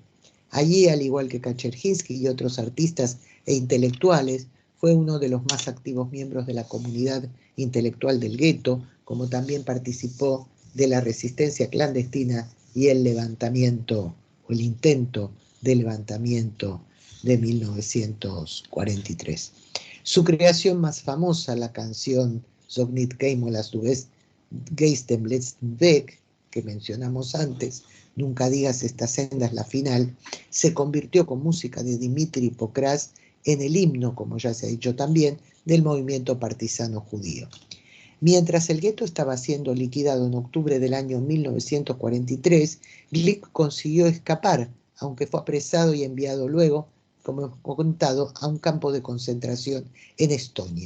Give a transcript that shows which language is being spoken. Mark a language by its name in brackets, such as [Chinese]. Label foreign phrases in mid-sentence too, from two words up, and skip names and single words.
[Spanish] Allí, al igual que Kaczerginski y otros artistas e intelectuales, fue uno de los más activos miembros de la comunidad intelectual del gueto, como también participó de la resistencia clandestina y el levantamiento, o el intento de levantamiento de 1943. Su creación más famosa, la canción Sag nicht keinmal hast du gehst den letzten Weg, que mencionamos antes, Nunca digas esta senda es la final, se convirtió con música de Dmitri Pokras en el himno, como ya se ha dicho también, del movimiento partisano judío. Mientras el gueto estaba siendo liquidado en octubre del año 1943, Glick consiguió escapar, aunque fue apresado y enviado luego como hemos contado, a un campo de concentración en Estonia.